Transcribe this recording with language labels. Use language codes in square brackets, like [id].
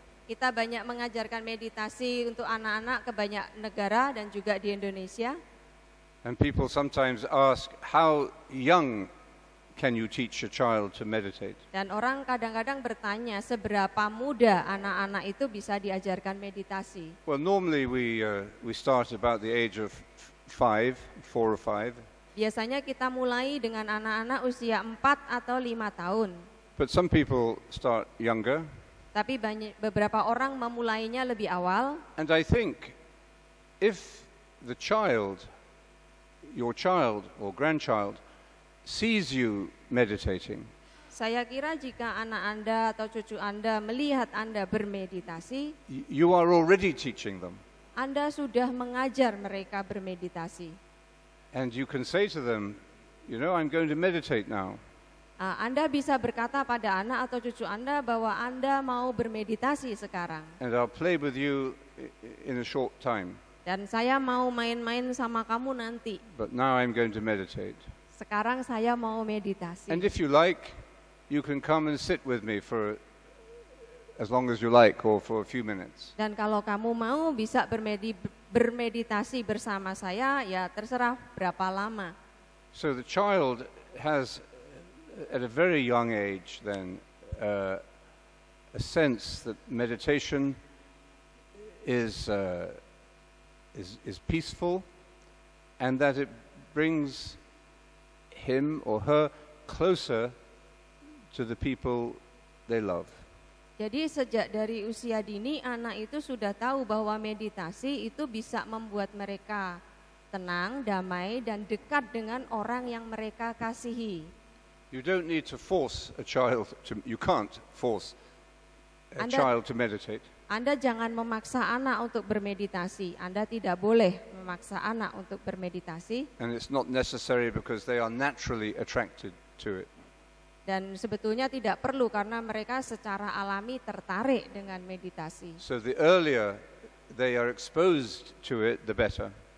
[id] Kita banyak mengajarkan meditasi untuk anak-anak ke banyak negara dan juga di Indonesia. [en] And people sometimes ask, how young can you teach a child to meditate? [id] Dan orang kadang-kadang bertanya, seberapa muda anak-anak itu bisa diajarkan meditasi? [en] Well, normally we start about the age of 4 or 5. [id] Biasanya kita mulai dengan anak-anak usia 4 atau 5 tahun. [en] But some people start younger. [id] Tapi beberapa orang memulainya lebih awal. [en] And I think if the child, your child or grandchild, sees you meditating, [id] saya kira jika anak Anda atau cucu Anda melihat Anda bermeditasi, [en] you are already teaching them. [id] Anda sudah mengajar mereka bermeditasi. [en] And you can say to them, I'm going to meditate now. [id] Anda bisa berkata pada anak atau cucu Anda bahwa Anda mau bermeditasi sekarang. [en] And I'll play with you in a short time. [id] Dan saya mau main-main sama kamu nanti. [en] But now I'm going to meditate. [id] Sekarang saya mau meditasi. [en] And if you like, you can come and sit with me for as long as you like or for a few minutes. [id] Dan kalau kamu mau bisa bermeditasi bersama saya, ya terserah berapa lama. [en] So the child has, at a very young age then, a sense that meditation is peaceful and that it brings him or her closer to the people they love. [id] Jadi sejak dari usia dini anak itu sudah tahu bahwa meditasi itu bisa membuat mereka tenang, damai dan dekat dengan orang yang mereka kasihi. [en] You don't need to force a child you can't force a child to meditate. [id] Anda jangan memaksa anak untuk bermeditasi. Anda tidak boleh memaksa anak untuk bermeditasi. [en] And it's not necessary because they are naturally attracted to it. [id] Dan sebetulnya tidak perlu karena mereka secara alami tertarik dengan meditasi. [en] So the earlier they are exposed to it, the better.